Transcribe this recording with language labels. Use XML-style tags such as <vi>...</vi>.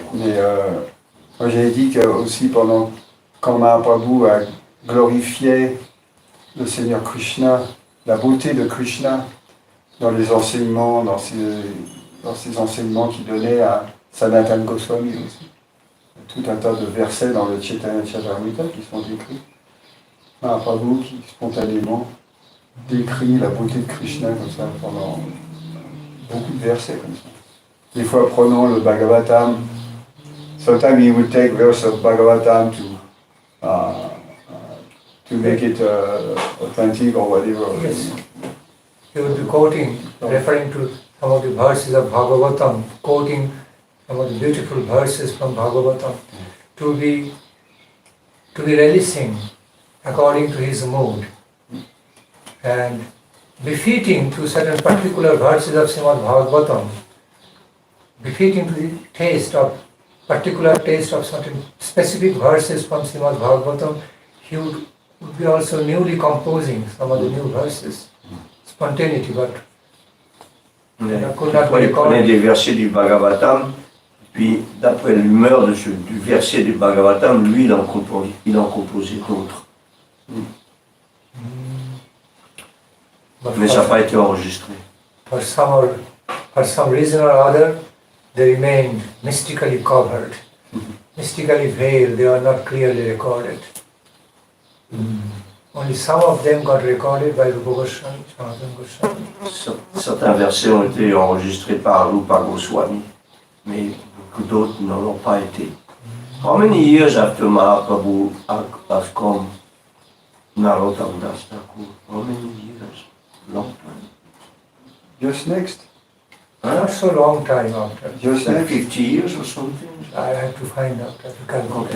<fr>Mais moi j'avais dit que aussi quand Mahaprabhu a glorifié le Seigneur Krishna, la beauté de Krishna dans les enseignements, dans ses enseignements qu'il donnait à Sanatana Goswami aussi. Tout un tas de versets dans le Chaitanya Charitamrita qui sont décrits. Mahaprabhu qui spontanément décrit la beauté de Krishna comme ça pendant beaucoup de versets comme ça. Des fois prenons le Bhagavatam.</fr> <en>Sometimes he would take verse of Bhagavatam to make it authentic or whatever. Yes. He would be quoting, referring to some of the verses of Bhagavatam, quoting some of the beautiful verses from Bhagavatam, to be releasing according to his mood, and befitting to certain particular verses of Srimad Bhagavatam, befitting to the particular taste of certain specific verses from Srimad Bhagavatam, he would be also newly composing some of the new verses. Spontaneity, but</en> <fr>Il prenait des versets du Bhagavatam, puis d'après l'humeur du verset du Bhagavatam, lui il en composait d'autres. Mais ça n'a pas été enregistré.</fr> <en>For some reason or other, they remained mystically covered, mystically veiled, they are not clearly recorded. Only some of them got recorded by Rupa Goswami, Sanatana Goswami.</en> <fr>Certains versets ont été enregistrés par Rupa Goswami, mais beaucoup d'autres ne l'ont pas été.</fr> <en>How many years after Mahaprabhu has come Narottam Das Thakur? How many years? Long time. Just next. Not so long time after. Just Like next. 50 years or something? I have to find out, I have to calculate.</en>